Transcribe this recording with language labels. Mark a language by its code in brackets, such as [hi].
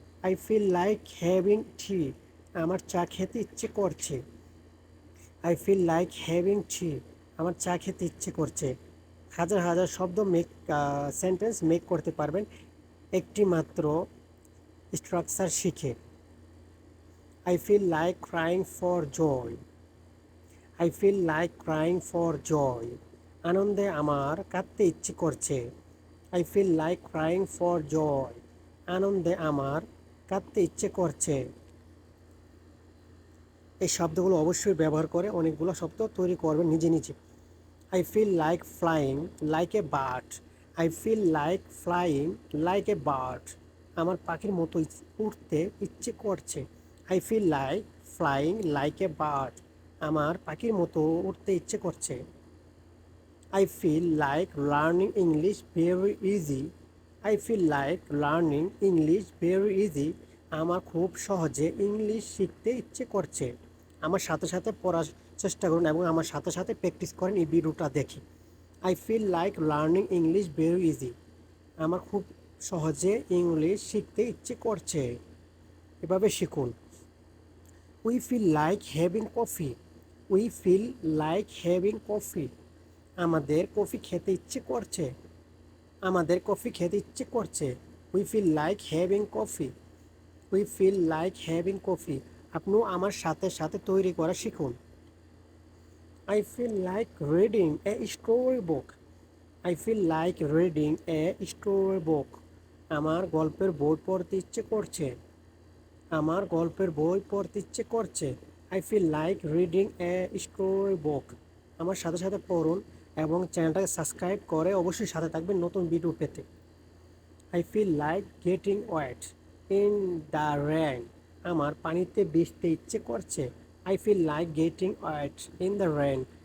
[en] I feel like having tea [bn] আমার চা খেতে ইচ্ছে করছে। [en] I feel like having tea [bn] আমার চা খেতে ইচ্ছে করছে। হাজার হাজার শব্দ সেন্টেন্স মেক করতে পারবেন একটি মাত্র স্ট্রাকচার শিখে। [en] I feel like crying for joy. I feel like crying for joy. [bn] আনন্দে আমার কাঁদতে ইচ্ছে করছে। [en] I feel like crying for joy. [bn] আনন্দে আমার কাঁদতে ইচ্ছে করছে। এই শব্দগুলো অবশ্যই ব্যবহার করে অনেকগুলো শব্দ তৈরি করবেন নিজে নিজে। [en] I feel like flying like a bird. I feel like flying like a bird. [bn] আমার পাখির মতো উড়তে ইচ্ছে করছে। [en] I feel like flying like a bird. [bn] আমার পাখির মতো উড়তে ইচ্ছে করছে। [en] I feel like learning English very easy. I feel like learning English very easy. [bn] আমার খুব সহজে ইংলিশ শিখতে ইচ্ছে করছে। আমার সাথে সাথে পড়ার চেষ্টা করুন এবং আমার সাথে সাথে প্র্যাকটিস করেন এই ভিডিওটা দেখে। [en] I feel like learning English very easy [bn] আমার খুব সহজে ইংলিশ শিখতে ইচ্ছে করছে। এভাবে শিখুন। [en] we feel like having coffee we feel like having coffee [bn] আমাদের কফি খেতে ইচ্ছে করছে। আমাদের কফি খেতে ইচ্ছে করছে। [en] we feel like having coffee [bn] we feel like having coffee আপনিও আমার সাথে সাথে তৈরি করা শিখুন। [en] I feel like reading a storybook. I feel like reading a storybook. [bn] আমার গল্পের বই পড়তে ইচ্ছে করছে। আমার গল্পের বই পড়তে ইচ্ছে করছে। [en] I feel like reading a storybook. [bn] আমার সাথে সাথে পড়ুন এবং চ্যানেলটাকে সাবস্ক্রাইব করে অবশ্যই সাথে থাকবেন নতুন ভিডিও পেতে। [en] I feel like getting wet in the rain. [bn] আমার পানিতে ভিজতে ইচ্ছে করছে। [en] I feel like getting wet in the rain.